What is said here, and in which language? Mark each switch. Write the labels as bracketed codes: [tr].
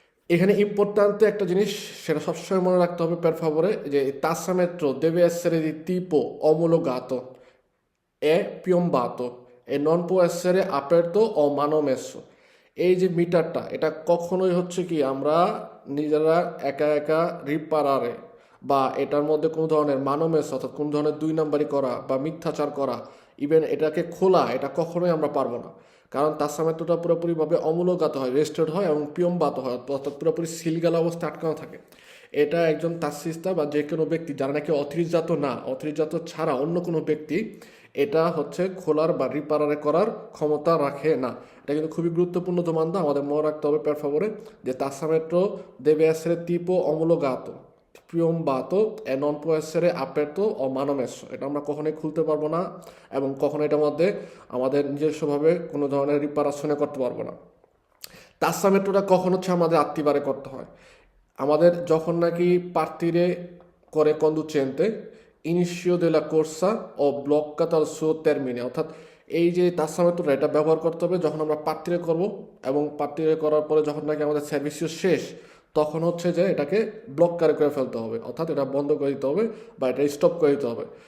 [bn] এখানে ইম্পর্ট্যান্ট একটা জিনিস সেটা সবসময় মনে রাখতে হবে [it] per favore, যে tassametro deve essere di tipo omologato e piombato e non può essere aperto o manomesso। [bn] এই যে মিটারটা এটা কখনোই হচ্ছে কি আমরা নিজেরা একা একা রিপারারে বা এটার মধ্যে কোনো ধরনের মানোমেস অর্থাৎ কোনো ধরনের 2 নাম্বারি করা বা মিথ্যাচার করা, ইভেন এটাকে খোলা, এটা কখনোই আমরা পারবো না। কারণ তাসামেট্রোটা পুরোপুরিভাবে অমূলগাত হয়, রেস্টেড হয় এবং পিয়মবাত হয়, অর্থাৎ পুরোপুরি সিলগালা অবস্থায় আটকানো থাকে। এটা একজন তাসিস্তা বা যে কোনো ব্যক্তি যারা নাকি অথরিজাত ছাড়া অন্য কোনো ব্যক্তি এটা হচ্ছে খোলার বা রিপারারে করার ক্ষমতা রাখে না। এটা কিন্তু খুবই গুরুত্বপূর্ণ দোমান্দা, আমাদের মনে রাখতে হবে [it] per favore, যে তাসামেট্রো deve essere tipo omologato piombato e non può essere aperto o manomesso। [bn] এটা আমরা কখনোই খুলতে পারবো না এবং কখনো এটার মধ্যে আমাদের নিজস্বভাবে কোনো ধরনের রিপারেশনে করতে পারবো না। তাসামেট্রোটা কখন হচ্ছে আমাদের আত্মীবারে করতে হয়, আমাদের যখন নাকি পার্টিরে করে কন্ডুচেন্তে ইনিশিও দে লা কোর্সা ও ব্লক্কাতো al suo termine, অর্থাৎ এই যে তাসামেট্রোটা এটা ব্যবহার করতে হবে যখন আমরা পার্টিরে করব, এবং পার্টিরে করার পরে যখন নাকি আমাদের সার্ভিসিও শেষ তখন হচ্ছে যে এটাকে ব্লক করে ফেলতে হবে, অর্থাৎ এটা বন্ধ করে দিতে হবে বা এটা স্টপ করে দিতে হবে।